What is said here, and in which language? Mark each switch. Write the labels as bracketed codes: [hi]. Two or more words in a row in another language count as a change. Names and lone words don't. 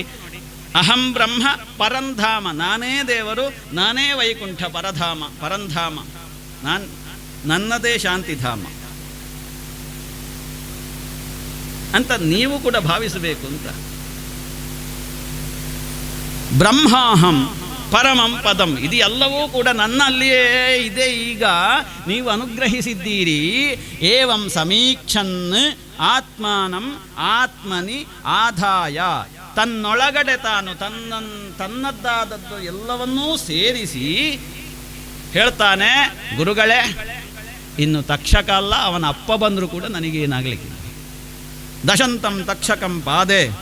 [sa] ಅಹಂ ಬ್ರಹ್ಮ ಪರಂಧಾಮ, [kn] ನಾನೇ ದೇವರು, ನಾನೇ ವೈಕುಂಠ ಪರಂಧಾಮ, ನನ್ನದೇ ಶಾಂತಿಧಾಮ ಅಂತ ನೀವು ಕೂಡ ಭಾವಿಸಬೇಕು ಅಂತ. [sa] ಬ್ರಹ್ಮಾಹಂ ಪರಮಂ ಪದಂ, [kn] ಇದು ಎಲ್ಲವೂ ಕೂಡ ನನ್ನಲ್ಲಿಯೇ ಇದೆ. ಈಗ ನೀವು ಅನುಗ್ರಹಿಸಿದ್ದೀರಿ. [sa] ಏವಂ ಸಮೀಕ್ಷನ್ ಆತ್ಮಾನಂ ಆತ್ಮನಿ ಆದಾಯ, [kn] ತನ್ನೊಳಗಡೆ ತಾನು ತನ್ನದ್ದಾದದ್ದು ಎಲ್ಲವನ್ನೂ ಸೇರಿಸಿ ಹೇಳ್ತಾನೆ, ಗುರುಗಳೇ ಇನ್ನು ತಕ್ಷಕ ಅಲ್ಲ, ಅವನ ಅಪ್ಪ ಬಂದರೂ ಕೂಡ ನನಗೇನಾಗಲಿಕ್ಕಿಲ್ಲ. [sa] ದಶಂತಂ ತಕ್ಷಕಂ ಪಾದೆ.